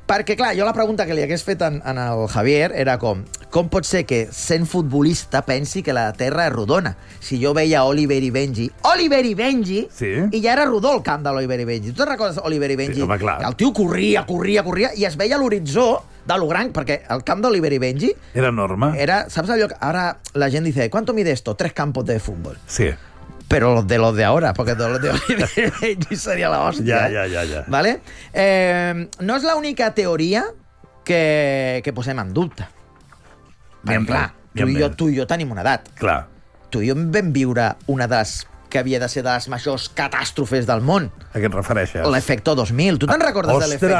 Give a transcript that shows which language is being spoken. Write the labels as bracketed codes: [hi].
[ca] Perquè, clar, jo la pregunta que li hagués fet en el Javier era com pot ser que, sent futbolista, pensi que la Terra és rodona? Si jo veia Oliver i Benji... Oliver i Benji! Sí. I ja era rodó el camp de l'Oliver i Benji. Tu te'n recordes, Oliver i Benji? Sí, home, clar. El tio corria, i es veia a l'horitzó de lo gran, perquè el camp d'Oliver i Benji... Era enorme. Era, saps allò que ara la gent [es] dice, ¿cuánto mide esto? 3 campos de futbol. [ca] Sí. Però [es] los de ahora, porque todos los de Oliver y Benji sería la hostia. [ca] Ja. [es] ¿Vale? [ca] No és l'única teoria que posem en dubte. Perquè, clar, tu i jo tenim una edat. Clar. Tu i jo vam viure una de les... que havia de ser de les majors catàstrofes del món. A què et refereixes? L'Efecto 2000. Tu te'n recordes de l'Efecto 2000?